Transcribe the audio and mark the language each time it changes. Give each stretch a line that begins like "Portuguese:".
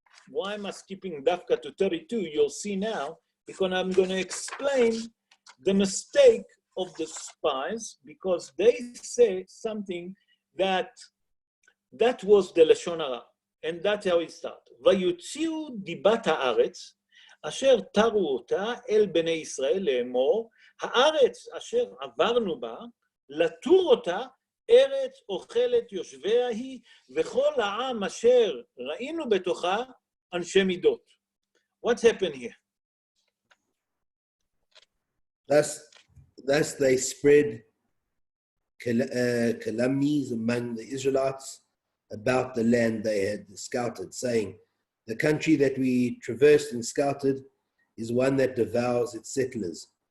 English: Why am I skipping Dafka to 32? You'll see now, because I'm going to explain the mistake of the spies, because they say something that was the Lashon Hara. And that's how it starts.
Hebrew: Vayutziu dibat haaretz אשר תרו אותה אל בני ישראל לאמור, הארץ אשר עברנו בה, לתור אותה, ארץ אוכלת יושביה היא, וכל העם אשר ראינו בתוכה, אנשי מידות.
English: What's happened here? Thus they spread calumnies among the Israelites about the land they had scouted, saying, the country that we traversed and scouted is one that devours its settlers.